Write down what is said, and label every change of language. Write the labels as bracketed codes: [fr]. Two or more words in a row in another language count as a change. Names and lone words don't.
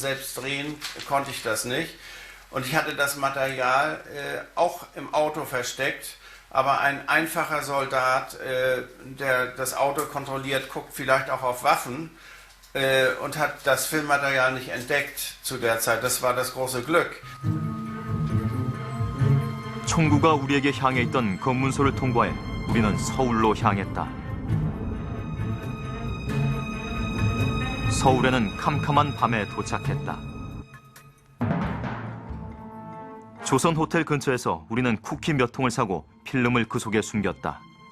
[de] Selbst drehen konnte ich das nicht. Und ich hatte das Material auch im Auto versteckt. Aber ein einfacher Soldat, der das Auto kontrolliert, guckt vielleicht auch auf Waffen und hat das Filmmaterial nicht entdeckt zu der Zeit. Das war das große Glück. [ko] 총구가 우리에게 향해 있던 검문소를 통과해 우리는 서울로 향했다. 서울에는 캄캄한 밤에 도착했다. 조선 호텔 근처에서 우리는 쿠키 몇 통을 사고 필름을 그 속에 숨겼다.